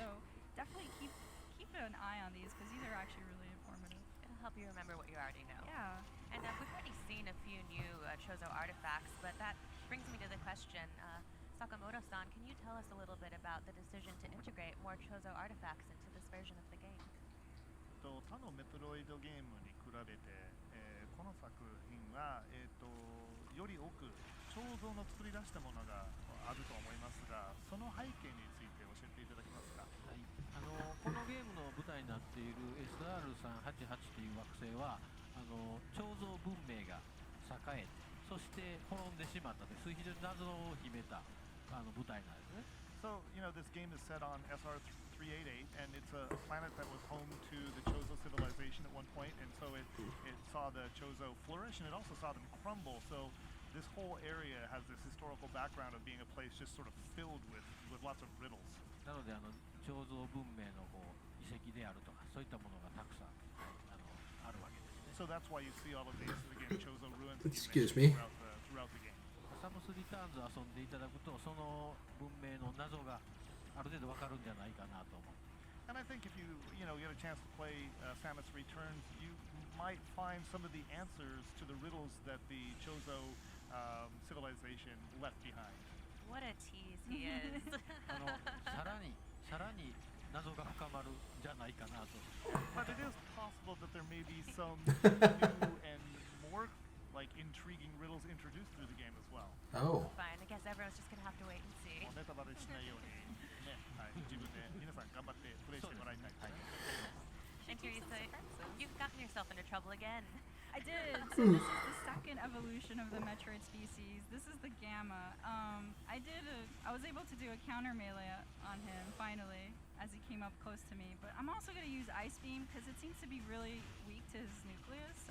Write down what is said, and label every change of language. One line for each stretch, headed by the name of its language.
English: So definitely keep an eye on these because these are actually really informative. It'll help you remember what you already know. Yeah. And we've already seen a few new Chozo artifacts, but that brings me to the question, Sakamoto Sakamoto-san, can you tell us a little bit about the decision to integrate more Chozo artifacts into this version of the game?
Japanese: 他のメトロイドゲームに比べて、この作品は、より多く彫像の作り出したものがあると思いますが、その背景について教えていただけますか。はい、このゲームの舞台になっている SR388 という惑星は彫像文明が栄えて、そして滅んでしまったという非常に謎を秘めた舞台なんですね。
English: So, this game is set on SR388, and it's a planet that was home to the Chozo civilization at one point, and so it saw the Chozo flourish, and it also saw them crumble. So this whole area has this historical background of being a place just sort of filled with lots of riddles.
Japanese: なので彫像文明の遺跡であるとかそういったものがたくさんあるわけですね。
English: So that's why you see all of these again Chozo ruins Excuse me. throughout the game.
Japanese: サムスリターンズ遊んでいただくとその文明の謎がある程度わかるんじゃないかなと思う。
English: And I think if you get a chance to play Samus Returns, you might find some of the answers to the riddles that the Chozo civilization left behind. What a tease he is.
Japanese: さらに謎が深まるんじゃないかなと。
English: But it is possible that there may be some new and more intriguing riddles introduced through the game as well. Oh. Fine, I guess everyone's just gonna have to wait and see.
Japanese: ネタバレしないようにね、はい、自分で皆さん頑張ってプレイしてもらいたいですね。
English: And Teresa, you've gotten yourself into trouble again. I did. So this is the second evolution of the Metroid species. This is the Gamma. I was able to do a counter melee on him finally as he came up close to me. But I'm also going to use Ice Beam because it seems to be really weak to his nucleus.